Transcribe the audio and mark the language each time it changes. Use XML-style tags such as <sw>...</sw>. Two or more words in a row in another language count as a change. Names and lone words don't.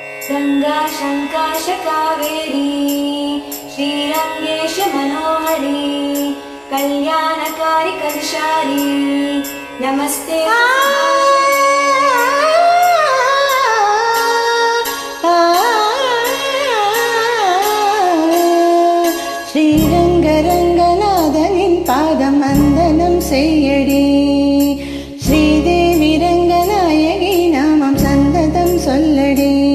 <sa>गंगा शंकाश कावेरी श्रीरंगेश मनोहरी कल्याणकारी कलशारी नमस्ते</sa> <ta>ஸ்ரீரங்கரங்கநாதனின் பாதம் வந்தனம் செய்யடி ஸ்ரீதேவி ரங்கநாயகி நாமம் சந்ததம் சொல்லடி</ta>